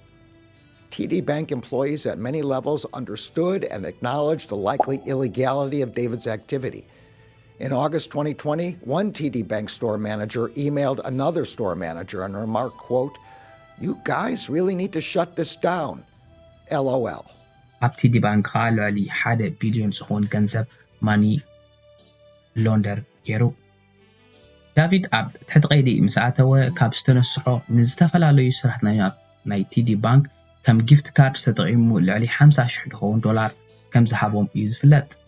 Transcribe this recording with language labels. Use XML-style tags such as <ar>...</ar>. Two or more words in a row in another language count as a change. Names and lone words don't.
<en>TD Bank employees at many levels understood and acknowledged the likely illegality of David's activity. In August 2020, one TD Bank store manager emailed another store manager and remarked, quote, "You guys really need to shut this down. LOL."</en> <ti>ኣብ TD Bank على 1 بليون زخون ገንዘብ</ti> <en>money launder</en> <ti>ገይሩ ዳቪድ ኣብ ትሕቲ ቀይዲ ምስ ኣተወ ካብ ዝተነስሖ ንዝተፈላለዩ ስራሕተኛታት ናይ TD Bank ከም</ti> <en>gift card</en> <ti>ተጠቂሙ ልዕሊ 50,000 ድኸውን ዶላር ከም ዝሃቦም እዩ ዝፍለጥ</ti>